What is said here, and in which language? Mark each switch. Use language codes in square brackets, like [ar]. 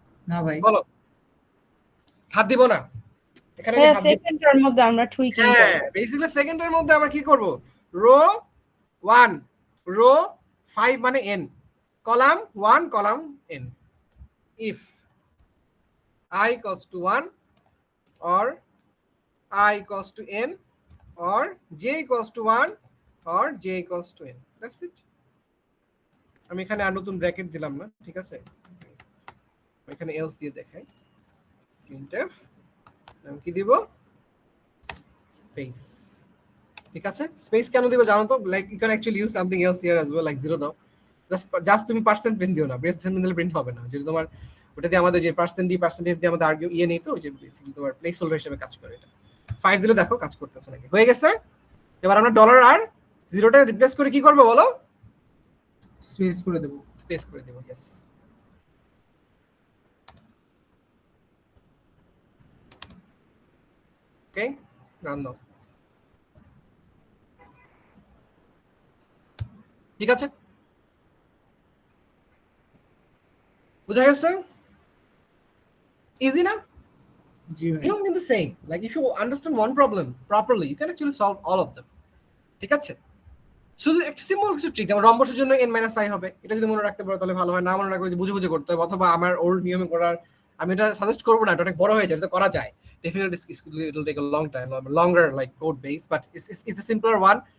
[bn] না ভাই। বলো, হাত দিব না। এখানে আমি হাত দিব। সেকেন্ডের মধ্যে আমরা টুইকিং হ্যাঁ, করব। বেসিক্যালি সেকেন্ডের মধ্যে আমরা কি করব? রো 1, রো 5 মানে n, column 1, column n। [en] If i equals to 1 or I equals to n or j equals to 1 or j equals to n, that's it. [bn] আমি এখানে আর নতুন ব্র্যাকেট দিলাম না, ঠিক আছে? এখানে else দিয়ে দেখাই, printf আমি কি দিব? স্পেস, ঠিক আছে? স্পেস কেন দিব জানো তো? [en] Like you can actually use something else here as well, like 0 দাও। [bn] জাস্ট তুমি পার্সেন্ট প্রিন্ট দিও না, পার্সেন্ট দিলে প্রিন্ট হবে না। যেটা তোমার ওটা দিয়ে আমাদের যে পার্সেন্টেজ দিয়ে আমাদের আর্গুমেন্ট নেই তো, যে বেসিক্যালি তোমার প্লেস হোল্ডার হিসেবে কাজ করে। এটা 5 দিলে দেখো কাজ করতেছে নাকি। হয়ে গেছে। এবার আমরা ডলার আর 0টা রিপ্লেস করে কি করব বলো? স্পেস করে দেব। স্পেস করে দেব, यस। ওকে, ওকে, রান দাও। ঠিক আছে, বুঝা গেছে? ইজি না? জি ভাই [en] Even in the same, like if you understand one problem properly, you can actually solve all of them. [bn] ঠিক আছে, শুধু একটা সিম্পল কিছু ট্রিক, যেমন রম্বসের জন্য n - i হবে, এটা যদি মনে রাখতে পারো তাহলে ভালো হয়, না মনে রাখলে বুঝে বুঝে করতে হবে, অথবা আমার ওল্ড নিয়মে করার, আমি এটা সাজেস্ট করবো না, এটা অনেক বড় হয়ে যায়, এটা করা যায় [en] definitely, it will take a long time, longer like code base, but it's a simpler one.